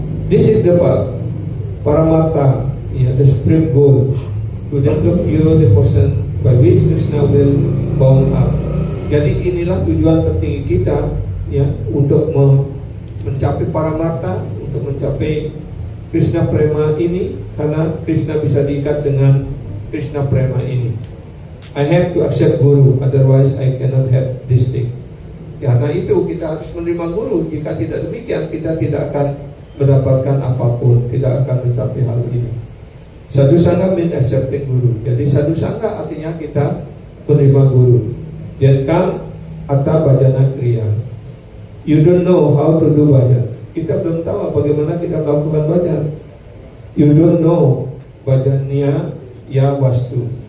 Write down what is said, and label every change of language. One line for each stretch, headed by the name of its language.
English: This is the paramartha, the supreme goal, to develop pure devotion by which Krishna will bound up.
Indonesian: Jadi inilah tujuan tertinggi kita, ya, untuk mencapai paramartha, untuk mencapai Krishna Prema ini, karena Krishna bisa diikat dengan Krishna Prema ini.
English: I have to accept Guru, otherwise I cannot have this thing.
Indonesian: Karena itu kita harus menerima Guru. Jika tidak demikian, kita tidak akan mendapatkan apapun, tidak akan mencapai hal ini.
English: Sadhu sangha means accepting Guru.
Indonesian: Jadi sadhu sangha artinya kita menerima Guru.
English: Then come atta bhajana kriya. You don't know how to do bhajan.
Indonesian: Kita belum tahu bagaimana kita melakukan bhajan.
English: You don't know bhajanya ya wastu.